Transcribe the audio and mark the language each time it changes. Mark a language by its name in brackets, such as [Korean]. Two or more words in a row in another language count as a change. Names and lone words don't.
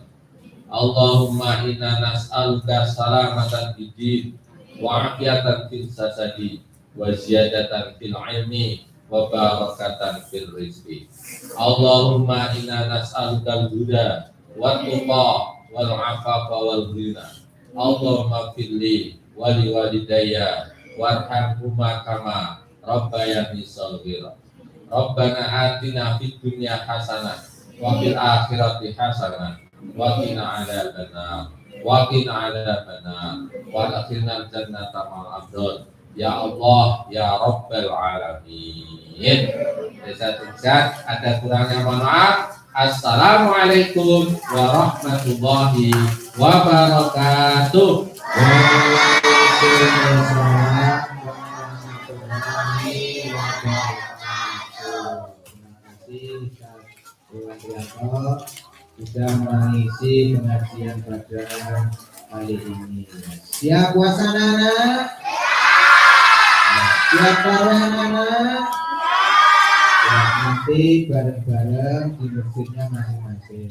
[Arabic] اللهم إنا نسألك سلامة في الدين وعافية في الجسد وزيادة في العلم وبركة في الرزق. اللهم إنا نسألك الهدى والتقى والعفاف والغنى. اللهم اغفر لي ولوالدي وارحمهما كما ربياني صغيرا. ربنا آتنا في الدنيا حسنة وفي الآخرة حسنة وقنا عذاب النار وأدخلنا الجنة مع الأبرار. يا الله، يا رب العالمين. [Indonesian] Desa-desa ada kurangnya mohon maaf. [Arabic] السلام عليكم ورحمة الله وبركاته. وعليكم السلام ورحمة الله وبركاته. [Indonesian] Terima kasih Ustaz Dewantrianto sudah mengisi pengajian pada kali ini. Siap puasa anak? Siap tarawih anak? Ya, nanti bareng-bareng di masjidnya masing-masing.